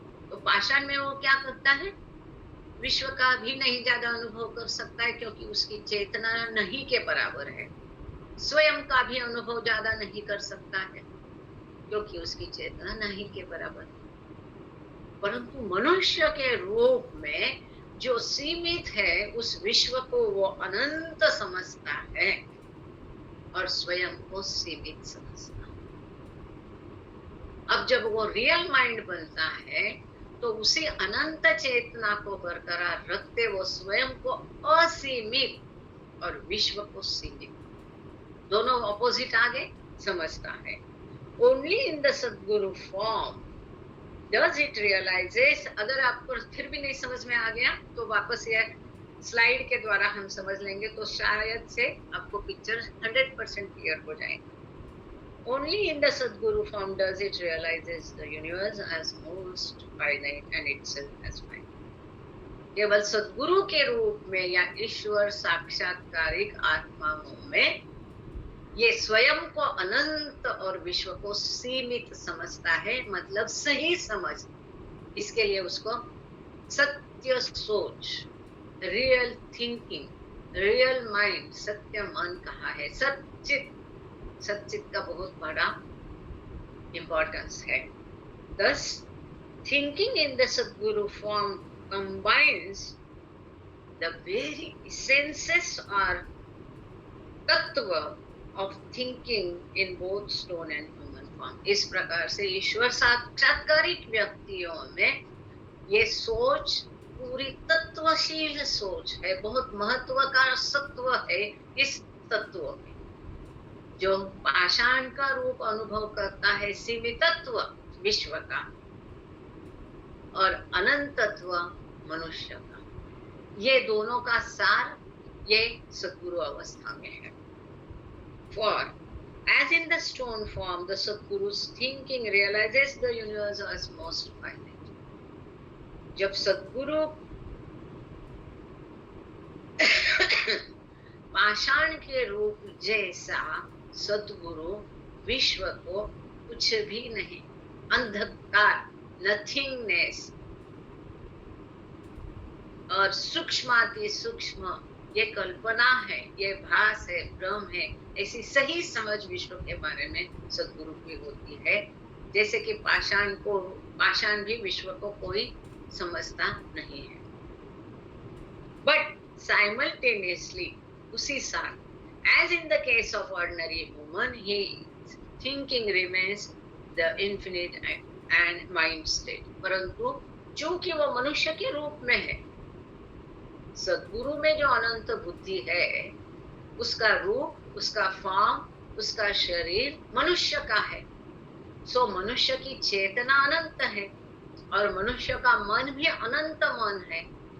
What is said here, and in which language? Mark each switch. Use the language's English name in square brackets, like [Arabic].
[Hindi] तो पाषाण में वो क्या करता है? विश्व का भी नहीं ज्यादा अनुभव कर सकता है, क्योंकि उसकी चेतना नहीं के बराबर है। स्वयं का भी अनुभव ज्यादा नहीं कर सकता है, क्योंकि उसकी चेतना नहीं के बराबर है। परंतु मनुष्य के रूप में जो सीमित है, उस विश्व को वो अनंत समझता है और स्वयं को सीमित समझता है। अब जब वो रियल माइंड बनता है, तो उसी अनंत चेतना को बरकरार रखते वो स्वयं को असीमित और विश्व को सीमित, दोनों ऑपोजिट आगे समझता है। [English] Only in the Sadguru form does it realises. [Hindi] अगर आपको फिर भी नहीं समझ में आ गया तो वापस ये स्लाइड के द्वारा हम समझ लेंगे, तो शायद से आपको पिक्चर 100% क्लियर हो जाएगी। [English] Only in the Sadguru form does it realizes the universe as most finite and itself as finite. [Hindi] केवल सद्गुरु के रूप में या ईश्वर साक्षात्कारिक आत्माओं में ये स्वयं को अनंत और विश्व को सीमित समझता है, मतलब सही समझ। इसके लिए उसको सत्य सोच, रियल थिंकिंग, रियल माइंड, सत्य मन कहा है। सच्चित का बहुत बड़ा इंपॉर्टेंस है। [English] Thus, thinking in the Sadguru form combines the very essences or tattva of thinking in both stone and human form. [Hindi] इस प्रकार से ईश्वर साक्षात्कारिक व्यक्तियों में ये सोच पूरी तत्वशील सोच है, बहुत महत्व का सत्व है इस तत्व में। जो पाषाण का रूप अनुभव करता है सीमितत्व विश्व का और अनंतत्व मनुष्य का, ये दोनों का सार ये सद्गुरु अवस्था में है। [English] For as in the stone form, the Sadguru's thinking realizes the universe as most finite. [Hindi] जब सद्गुरु पाषाण के रूप जैसा सद्गुरु विश्व को कुछ भी नहीं, अंधकार, नथिंगनेस और सूक्ष्माति सूक्ष्म ये कल्पना है, ये भास है, भ्रम है, ऐसी सही समझ विश्व के बारे में सद्गुरु की होती है। जैसे कि पाषाण भी विश्व को कोई समझता नहीं है। [English] but simultaneously [Hindi] उसी साथ, [English] as in the case of ordinary human, his thinking remains the infinite and mind state. [Hindi] परंतु चूंकि वो मनुष्य के रूप में है, सद्गुरु में जो अनंत बुद्धि है, उसका रूप, उसका फॉर्म, उसका शरीर मनुष्य का है। सो मनुष्य की चेतना अनंत है और मनुष्य का मन भी अनंत मन है।